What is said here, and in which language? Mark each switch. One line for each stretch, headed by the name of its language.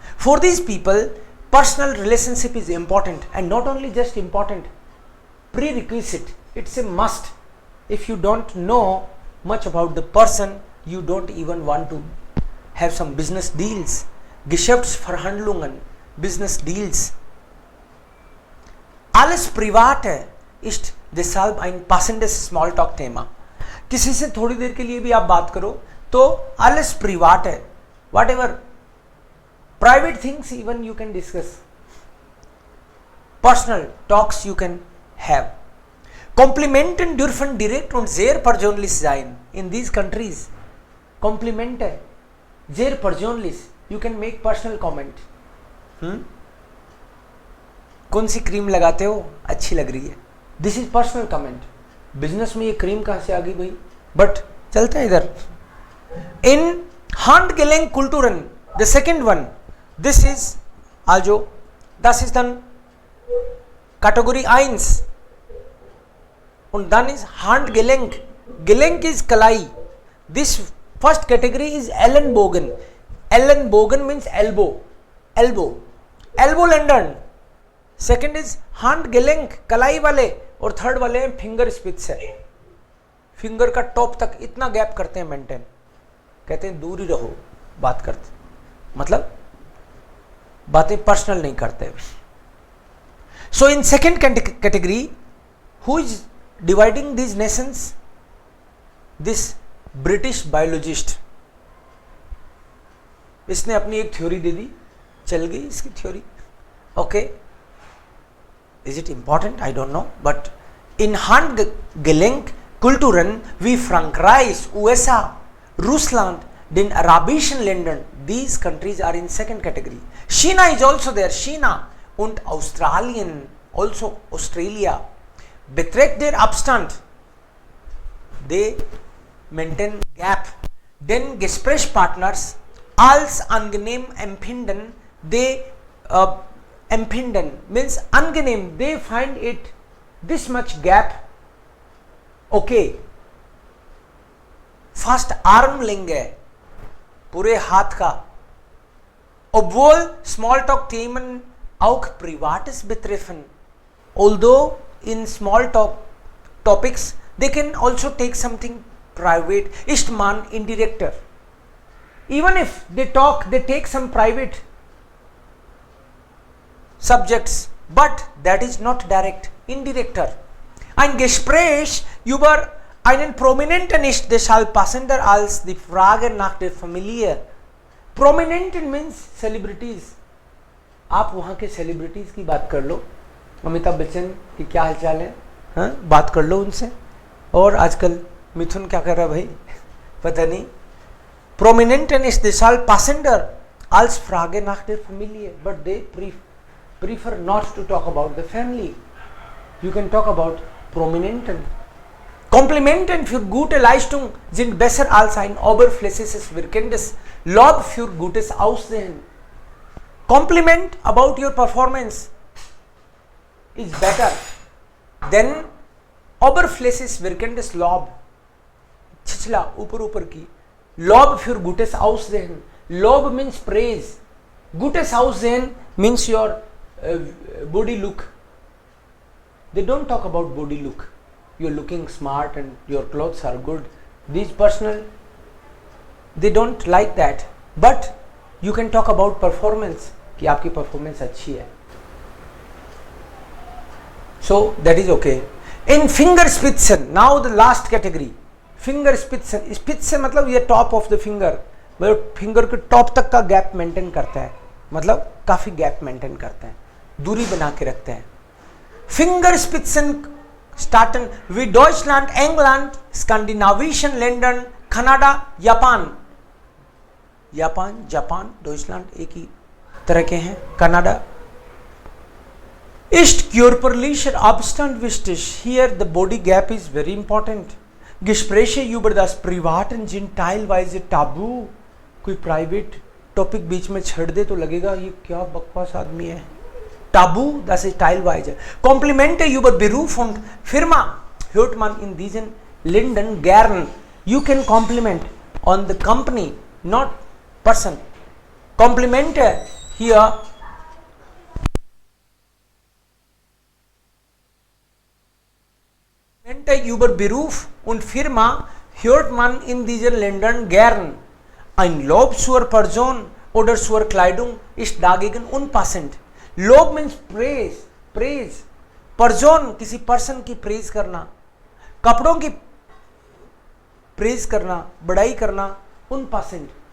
English: For these people, personal relationship is important, and not only just important, prerequisite. It's a must. If you don't know much about the person, you don't even want to have some business deals.
German: Geschäftsverhandlungen, business deals. Alles Private ist deshalb ein passendes Smalltalk-Thema.
Hindi: किसी से थोड़ी देर के लिए भी आप बात करो तो
German: alles privat
Hindi: है,
English: whatever private things even you can discuss, personal talks you can have.
German: Komplimenten dürfen direkt und sehr persönlich sein
English: in these countries.
German: Komplimente sehr persönlich.
English: You can make personal comment.
Hindi: कौन सी cream लगाते हो, अच्छी लग रही है. This is personal comment. Business में ये cream कहां से आ गई भाई, बट चलता है इधर.
German: इन Handgelenk Kulturen,
English: the second one, this is also,
German: das ist dann Kategorie 1 und dann ist Handgelenk.
English: Gelenk is Kalai. This first category is Ellenbogen. Ellenbogen means elbow, Elbow-Lenden. Second is
Hindi: Handgelenk, कलाई वाले, और third वाले हैं finger स्पिट्स है. Finger का top तक इतना gap करते हैं मेंटेन. कहते हैं दूर ही रहो, बात करते, मतलब बातें पर्सनल नहीं करते.
English: So in second category, who is dividing these nations? This British biologist.
Hindi: इसने अपनी एक थ्योरी दे दी, चल गई इसकी theory.
English: Okay, is it important? I don't know, but in
German: Handgelenk Kulturen wie Frankreich, USA, Russland, den arabischen Ländern,
English: these countries are in second category. China is also there,
German: China und Australien,
English: also Australia,
German: beträgt der Abstand,
English: they maintain gap.
German: Den Gesprächspartners als angenehm empfinden,
English: they empfinden means angenehm, they find it this much gap okay.
Hindi: fast arm लेंगे पूरे हाथ का.
German: Obwohl Smalltalk-Themen auch Privates betreffen,
English: although in Smalltalk topics they can also take something private,
German: ist man indirekter.
English: Even if they talk, they take some private subjects, but that is not direct, indirekter.
German: Ein Gespräch über einen Prominenten ist deshalb passender als die Frage nach der Familie.
English: Prominenten means celebrities.
Hindi: आप वहाँ के celebrities की बात कर लो, अमिताभ बच्चन की क्या हालचाल है, हाँ, बात कर लो उनसे. और आजकल मिथुन क्या कर रहा है भाई, पता नहीं.
German: Prominenten ist deshalb passender als Frage nach der Familie,
English: but they prefer not to talk about the family. You can talk about Prominenten.
German: Komplimenten für gute Leistung sind besser als ein oberflächliches wirkendes Lob für gutes Aussehen.
English: Compliment about your performance is better than
German: oberflächliches wirkendes Lob.
Hindi: छिछला ऊपर ऊपर की.
German: Lob für gutes Aussehen.
English: Lob means praise. Gutes Aussehen means your body look. They don't talk about body look. You're looking smart and your clothes are good. These personal, they don't like that. But you can talk about performance,
Hindi: कि आपकी performance अच्छी है.
English: So that is okay. In Fingerspitzen, now the last category.
Hindi: Fingerspitzen, Spitze मतलब ये top of the finger, मतलब finger के top तक का गैप मेंटेन करता है, मतलब काफी गैप मेंटेन करते हैं, दूरी बना के रखते हैं.
German: Fingerspitzen starten wie Deutschland, England, skandinavischen Ländern, Kanada, Japan.
Hindi: Japan, Deutschland एक ही तरह के हैं. Canada.
German: Ist körperlicher Abstand wichtig.
English: Here the body gap is very important.
German: Gespräche über das Privaten sind teilweise tabu.
Hindi: कोई प्राइवेट टॉपिक बीच में छेड़ दे तो लगेगा ये क्या बकवास आदमी है.
German: Tabu, das ist teilweise. Komplimente über Beruf und Firma hört man in diesen Ländern gern.
English: You can compliment on the company, not person.
German: Komplimente hier über Beruf und Firma hört man in diesen Ländern gern. Ein Lob zur Person oder zur Kleidung ist dagegen unpassend.
English: Lob means praise.
Hindi: Person, किसी person की praise करना, कपड़ों की praise करना, बड़ाई करना, unpassend.